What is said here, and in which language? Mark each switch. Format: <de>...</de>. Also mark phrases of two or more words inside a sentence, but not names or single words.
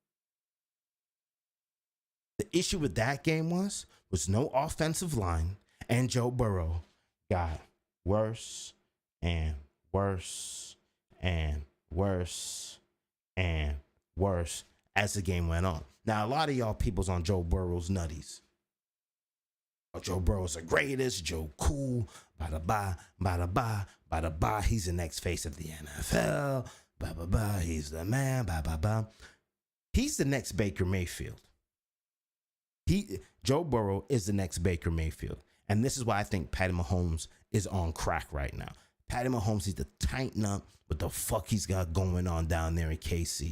<en>The issue with that game was no offensive line, and Joe Burrow got worse and worse and worse and worse as the game went on. Now, a lot of y'all people's on Joe Burrow's nutties. Oh, Joe Burrow's the greatest. Joe cool. Bada ba, bada ba, bada ba. He's the next face of the NFL. Ba ba ba. He's the man. Ba ba ba. He's the next Baker Mayfield. Joe Burrow is the next Baker Mayfield. And this is why I think Patty Mahomes is on crack right now. Patty Mahomes needs to tighten up what the fuck he's got going on down there in KC.</en>